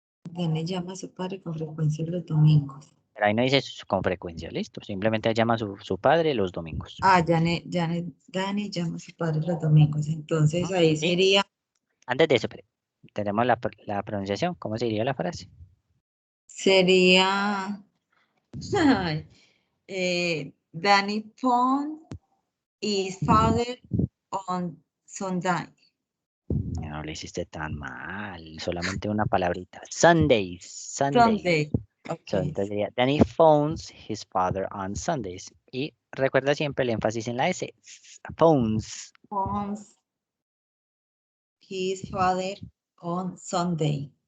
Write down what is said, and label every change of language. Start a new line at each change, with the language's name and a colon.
Spanish: Dani llama a su padre con frecuencia los domingos. Pero ahí no dice con frecuencia, listo. Simplemente llama a su padre los domingos. Ah, Dani llama a su padre los domingos. Entonces Ujú. ahí Y sería, antes de eso, tenemos la pronunciación. ¿Cómo sería la frase? sería, ay,
English: Danny phone his father on Sunday.
Spanish: No lo hiciste tan mal, solamente una palabrita.
English: Sundays, Sundays. Sunday. Ok. So,
Spanish: entonces sería,
English: Danny phones his father on Sundays.
Spanish: Y recuerda siempre el énfasis en la S.
English: Phones. Phones his father on Sunday.